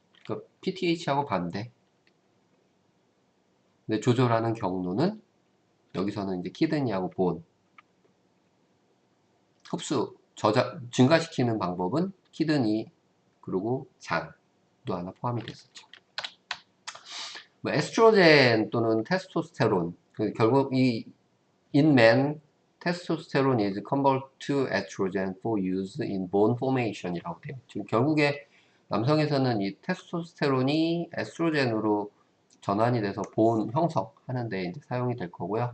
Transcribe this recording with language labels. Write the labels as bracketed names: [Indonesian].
[Korean] 그러니까 PTH하고 반대. 근데 조절하는 경로는 여기서는 이제 키드니하고 본, 흡수, 증가시키는 방법은 키드니, 그리고 장도 하나 포함이 됐었죠. 뭐 에스트로겐 또는 테스토스테론, 결국 [English] in men, testosterone is converted to estrogen for use in bone formation이라고 돼요. [Korean] 지금 결국에 남성에서는 이 테스토스테론이 에스트로겐으로 전환이 돼서 본 형성하는데 이제 사용이 될 거고요.